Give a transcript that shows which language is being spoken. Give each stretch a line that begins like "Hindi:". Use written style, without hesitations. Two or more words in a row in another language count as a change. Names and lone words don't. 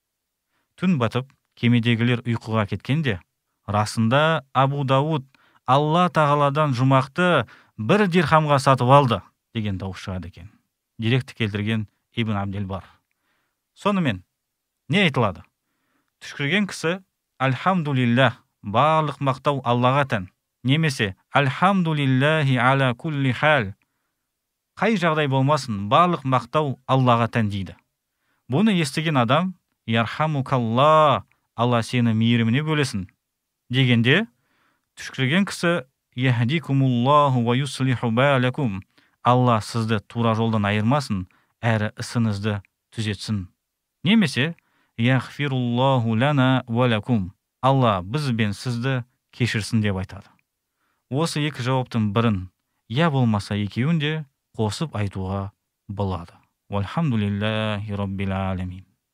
Kazakh: Түн батып, кемедегілер ұйқыға кеткенде, расында Абу Дауд Алла тағаладан жұмақты бір дирхамға сатып алды деген дауыс шығады екен. Деректі келтірген Ибн Абдел-Бар. Сонымен не айтылады? Түшкірген кісі альхамдулилля, барлық мақтау Аллаға тән, немесе
Arabic: الحمد لله على كل حال,
Kazakh: қай жағдай болмасын, барлық мақтау Аллаға тән дейді. Бұны естіген адам ярхамукалла, Алла сені мейіріміне бөлесін дегенде, түшкірген кісі
Arabic: يهديكم الله ويصلح بالكم,
Kazakh: Алла сізді тура жолдан айырмасын, әрі ісіңізді түзетсін.
Arabic: يغفر الله لنا ولكم,
Kazakh: Алла біз бен сізді кешірсін деп айтады. Осы екі жауаптың бірін, я болмаса екеуін де қосып айтуға болады.
Arabic: والحمد لله رب العالمين.